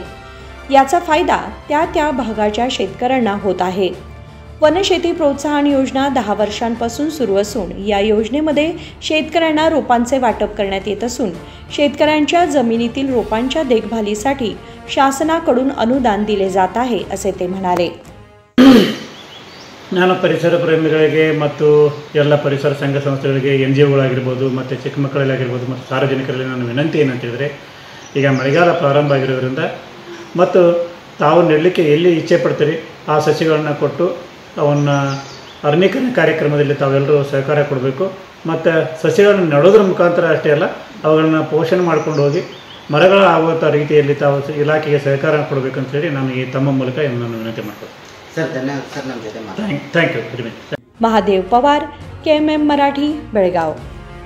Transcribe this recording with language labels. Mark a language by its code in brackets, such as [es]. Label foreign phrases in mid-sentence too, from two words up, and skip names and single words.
[mr] याचा फायदा त्या भागाच्या शेतकऱ्यांना होत आहे। वनशेती प्रोत्साहन योजना 10 वर्षांपासून सुरू असून या योजनेमध्ये शेतकऱ्यांना रोपांचे वाटप करण्यात येत असून शेतकऱ्यांच्या जमिनीतील रोपांच्या देखभालीसाठी शासनाकडून अनुदान दिले जात आहे असे ते म्हणाले। [kn] ನಾನು ಪರಿಸರ ಪ್ರೇಮಿಗಳಿಗೆ ಮತ್ತು ಎಲ್ಲ ಪರಿಸರ ಸಂಘ ಸಂಸ್ಥೆಗಳಿಗೆ NGOಗಳಾಗಿರ್ಬೋದು ಮತ್ತು ಚಿಕ್ಕ ಮಕ್ಕಳಲ್ಲಾಗಿರ್ಬೋದು ಮತ್ತು ಸಾರ್ವಜನಿಕರಲ್ಲಿ ನನ್ನ ವಿನಂತಿ ಏನಂತ ಹೇಳಿದರೆ, ಈಗ ಮಳೆಗಾಲ ಪ್ರಾರಂಭ ಆಗಿರೋದ್ರಿಂದ ಮತ್ತು ತಾವು ನೆಡಲಿಕ್ಕೆ ಎಲ್ಲಿ ಇಚ್ಛೆ ಪಡ್ತೀರಿ ಆ ಸಸಿಗಳನ್ನು ಕೊಟ್ಟು ಅವನ್ನ ಅರಣ್ಯೀಕರಣ ಕಾರ್ಯಕ್ರಮದಲ್ಲಿ ತಾವೆಲ್ಲರೂ ಸಹಕಾರ ಕೊಡಬೇಕು। ಮತ್ತು ಸಸಿಗಳನ್ನು ನೆಡೋದ್ರ ಮುಖಾಂತರ ಅಷ್ಟೇ ಅಲ್ಲ, ಅವುಗಳನ್ನು ಪೋಷಣೆ ಮಾಡ್ಕೊಂಡು ಹೋಗಿ ಮರಗಳು ಆಗುವಂಥ ರೀತಿಯಲ್ಲಿ ತಾವು ಇಲಾಖೆಗೆ ಸಹಕಾರ ಕೊಡಬೇಕಂತ ಹೇಳಿ ನಾನು ಈ ತಮ್ಮ ಮೂಲಕ ನಾನು ವಿನಂತಿ ಮಾಡ್ತೀನಿ। [mr] सर धन्यवाद सर, नमस्ते। [en] thank you. [mr] महादेव पवार, KMM मराठी, बेळगाव।